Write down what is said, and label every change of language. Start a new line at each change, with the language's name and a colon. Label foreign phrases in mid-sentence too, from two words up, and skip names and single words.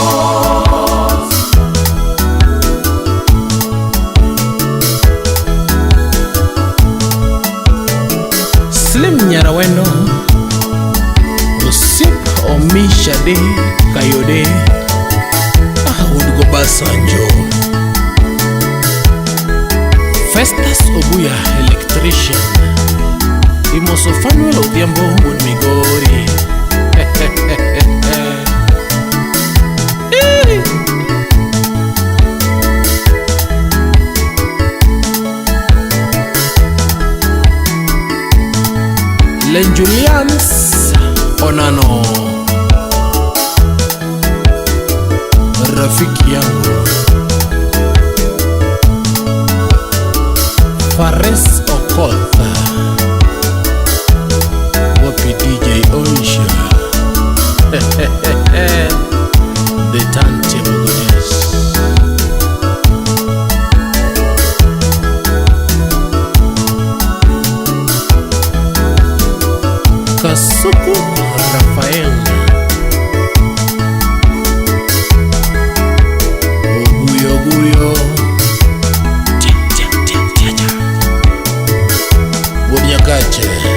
Swahili: Slim Nyarawendo Osip Omishade Kayode Woodgo Basanjo Festus Obuya Electrician Imoso Fanuel Odhiambo Wood Migori Len Julians Onano rafiki yangu Fares Okoth wapi DJ Oisha
English: the turntable goddess.
Swahili: Kasuku Rafael Oguyo Wonyakache